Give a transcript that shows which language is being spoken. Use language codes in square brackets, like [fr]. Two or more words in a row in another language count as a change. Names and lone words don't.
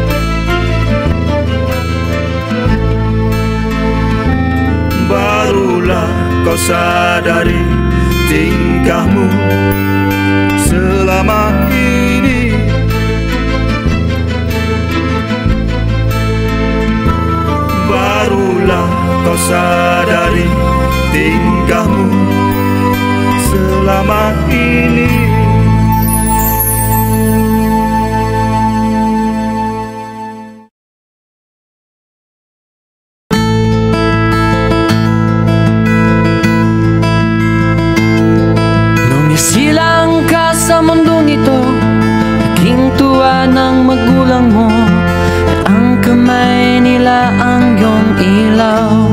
[id] Barulah kau sadari tingkahmu selama ini. Barulah kau sadari tingkahmu selama ini. [tl] Nung isilang ka sa mundong ito, naging tuwa ng magulang mo, at ang kamay nila ang iyong ilaw.